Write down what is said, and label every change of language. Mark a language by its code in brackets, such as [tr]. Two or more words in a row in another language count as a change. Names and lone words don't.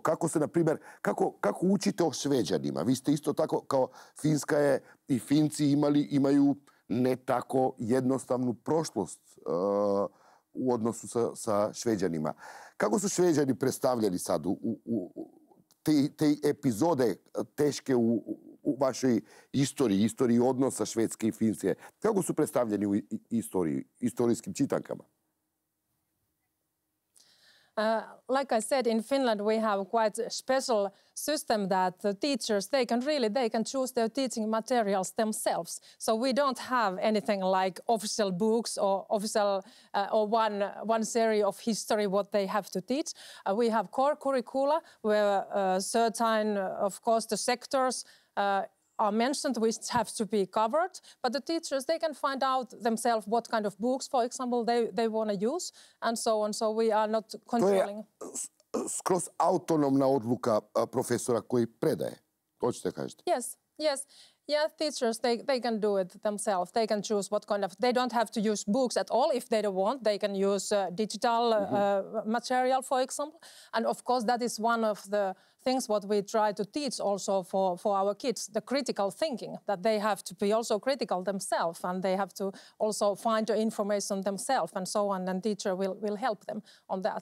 [sr] Kako se, na primjer, kako učite o Šveđanima? Vi ste isto tako, kao Finska je i Finci imaju ne tako jednostavnu prošlost u odnosu sa Šveđanima. Kako su Šveđani predstavljeni sad te epizode teške u vašoj istoriji odnosa Švedske i Finske? Kako su predstavljeni u istorijskim čitankama? [en] Like I said, in Finland we have quite a special system that the teachers, they can choose their teaching materials themselves. So we don't have anything like official books or official or one series of history what they have to teach. We have core curricula where certain, of course, the sectors are mentioned which have to be covered, but the teachers, they can find out themselves what kind of books, for example, they want to use, and so on. So we are not controlling. [sr] To je skroz autonomna odluka profesora koji predaje. To ćete kažete? [en] Yes. Yeah, teachers, they can do it themselves. They can choose what kind of... They don't have to use books at all if they don't want. They can use digital material, for example. And of course, that is one of the things what we try to teach also for our kids, the critical thinking, that they have to be also critical themselves and they have to also find the information themselves and so on, and teacher will help them on that.